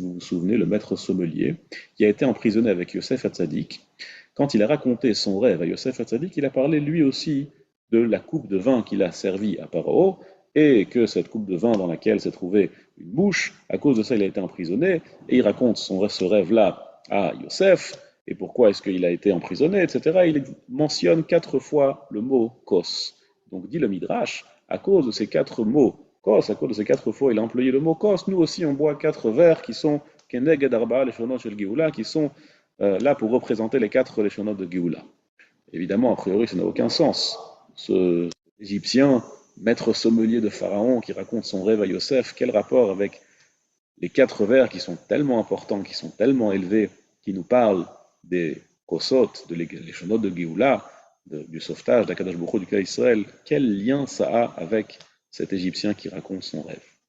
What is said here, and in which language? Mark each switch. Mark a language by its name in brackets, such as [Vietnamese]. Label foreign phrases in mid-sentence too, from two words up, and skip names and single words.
[French] vous vous souvenez, le maître sommelier, qui a été emprisonné avec Yosef Hatzadik, quand il a raconté son rêve à Yosef Hatzadik, il a parlé lui aussi de la coupe de vin qu'il a servi à Paro, et que cette coupe de vin dans laquelle s'est trouvée une bouche, à cause de ça il a été emprisonné, et il raconte ce rêve-là à Yosef, et pourquoi est-ce qu'il a été emprisonné, etc. Il mentionne quatre fois le mot kos. Donc dit le Midrash, à cause de ces quatre mots, kos, à cause de ces quatre fois il a employé le mot kos, nous aussi on boit quatre verres qui sont [Hebrew] כנגד ארבע לשונות של גאולה, [French] qui sont là pour représenter les quatre léshonot de Géoula. Évidemment, a priori, ça n'a aucun sens. Ce Égyptien, maître sommelier de Pharaon, qui raconte son rêve à Yosef, quel rapport avec les quatre vers qui sont tellement importants, qui sont tellement élevés, qui nous parlent des kosot, de léshonot de Géoula, du sauvetage d'Akadosh Baruch Hu du clan Israël, quel lien ça a avec cet Égyptien qui raconte son rêve?